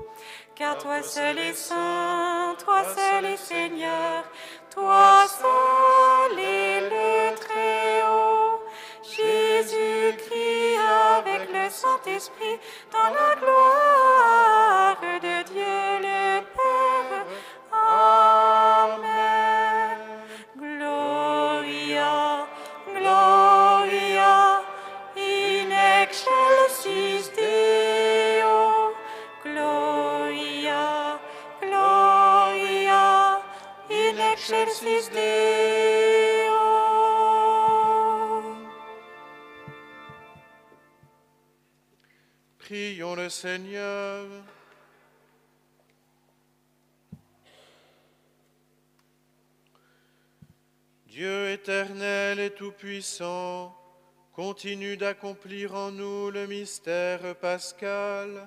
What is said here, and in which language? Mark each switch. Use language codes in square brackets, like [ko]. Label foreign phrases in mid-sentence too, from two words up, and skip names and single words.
[fr] Car toi seul est saint, toi seul est Seigneur, toi seul est le Très-Haut. Jésus-Christ avec et Saint-Esprit, dans la gloire de Dieu le Père. Amen. [la] Gloria, Gloria, in excelsis Deo. Gloria, Gloria, in excelsis Deo. [fr] Prions le Seigneur. Dieu éternel et tout-puissant, continue d'accomplir en nous le mystère pascal.